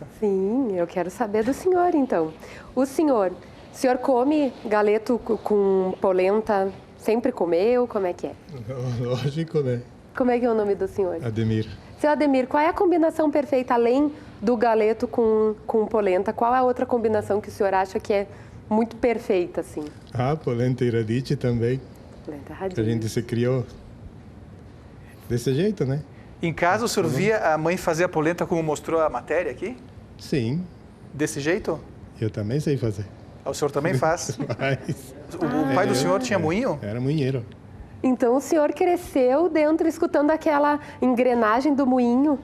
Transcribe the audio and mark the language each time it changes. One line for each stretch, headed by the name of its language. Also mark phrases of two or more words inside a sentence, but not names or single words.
Portuguese: Sim, eu quero saber do senhor, então. O senhor come galeto com polenta? Sempre comeu? Como é que é? Lógico, Como é que é o nome do senhor? Ademir. Seu Ademir, qual é a combinação perfeita, além do galeto com polenta? Qual é a outra combinação que o senhor acha que é muito perfeita, assim? Polenta e radice também. Polenta e radice. A gente se criou desse jeito, Em casa, o senhor via a mãe fazer a polenta como mostrou a matéria aqui? Sim. Desse jeito? Eu também sei fazer. O senhor também faz? Mas... O pai do senhor tinha moinho? Era moinheiro. Então o senhor cresceu dentro, escutando aquela engrenagem do moinho?